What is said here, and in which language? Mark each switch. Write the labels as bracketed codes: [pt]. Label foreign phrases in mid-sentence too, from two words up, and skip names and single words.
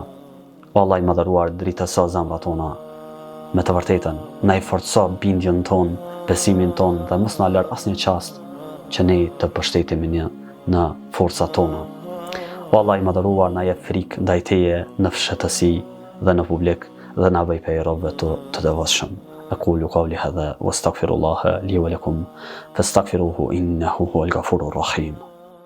[sq] O Allah i madhëruar, dritëso zemrat tona me të vërtetën, na i forco bindjen tonë, besimin tonë dhe mos na lër asnjë çast që ne të përshtetemi në forcat tona. O Allah i madhëruar, na jep frikë ndaj teje në fshatësi dhe në publik dhe na bëj prej robëve të devotshëm. [ar] أقول قولي هذا واستغفر الله لي ولكم فاستغفروه إنه هو الغفور الرحيم.